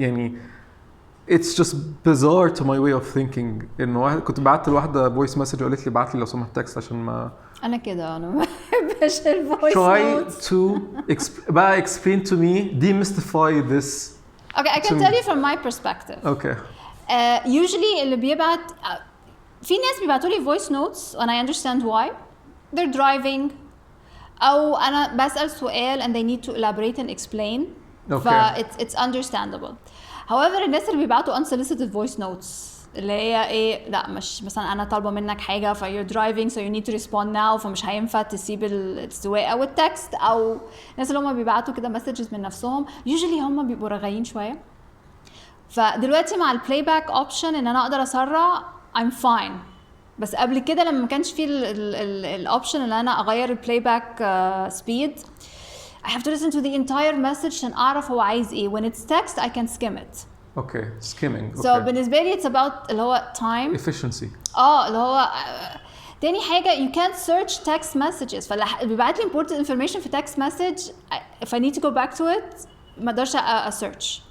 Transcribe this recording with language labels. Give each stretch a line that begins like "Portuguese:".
English: يعني it's just bizarre to my way of thinking.
Arabic: انه كنت بعت لواحدة voice message وقالت لي بعت لي لو سمحت تكست عشان ما أنا كده أنا ما بحبش الفويس notes.
English: Try to explain to me, demystify this. Okay, I can tell you from my perspective. Okay. Usually
Arabic: اللي بيبعت في ناس بيبعتوا لي
English: voice notes and I understand why. They're driving
Arabic: أو أنا بسأل سؤال
English: and they need to elaborate and explain. Okay. It's understandable.
Arabic: However الناس اللي بيبعتوا unsolicited voice notes اللي هي ايه لا مش مثلا انا طالبه منك حاجه ف
English: you're driving so you need to respond now
Arabic: فمش هينفع تسيب السواقه او التكست او الناس اللي هم بيبعتوا كده مسجز من نفسهم usually هم بيبقوا رغايين شويه. فدلوقتي مع البلاي باك اوبشن ان انا اقدر اسرع
English: I'm fine.
Arabic: بس قبل كده لما ما كانش في الاوبشن ان انا اغير البلاي باك سبيد
English: I have to listen to the entire message
Arabic: عشان اعرف هو عايز ايه.
English: When it's text I can skim it. Okay, skimming. So بالنسبة لي it's about اللي هو time. Efficiency.
Arabic: اللي هو تاني حاجة
English: you can't search text messages.
Arabic: فاللي بيبعت لي important information في text message
English: if I need to go back to it
Arabic: ما اقدرش search.